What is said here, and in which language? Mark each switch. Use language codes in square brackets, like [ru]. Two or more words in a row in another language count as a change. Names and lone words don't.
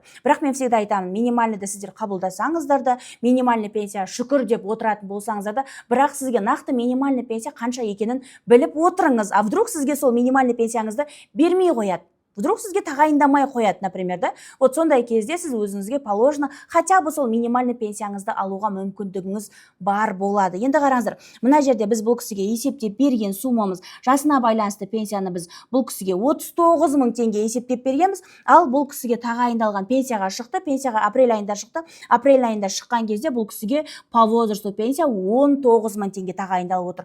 [kk] Бірақ мен всегда айтамын, минимальныйды сіздер қабылдасаңыздар да, минимальный пенсия шүкір деп отыратын болсаңыздар да, бірақ сізге нақты минимальный пенсия қанша екенін біліп отырыңыз. [ru] А вдруг [kk] сізге сол минимальный пенсияңызды бермей қояды. Вдруг сізге тағайындамай қояды, например, да? Вот сондай кезде сіз өзіңізге [ru] положено хотя бы [kk] сол минимальный пенсияңызды алуға мүмкіндігіңіз бар болады. Енді қараңыздар, мына жерде біз бұл кісіге есептеп берген суммамыз, жасына байланысты пенсияны біз бұл кісіге 39 000 теңге есептеп бергенбіз, ал бұл кісіге тағайындалған пенсияға шықты, пенсияға апрель айында шықты. Апрель айында шыққан кезде бұл кісіге [ru] по возрасту [kk] пенсия 19 000 теңге тағайындалып отыр.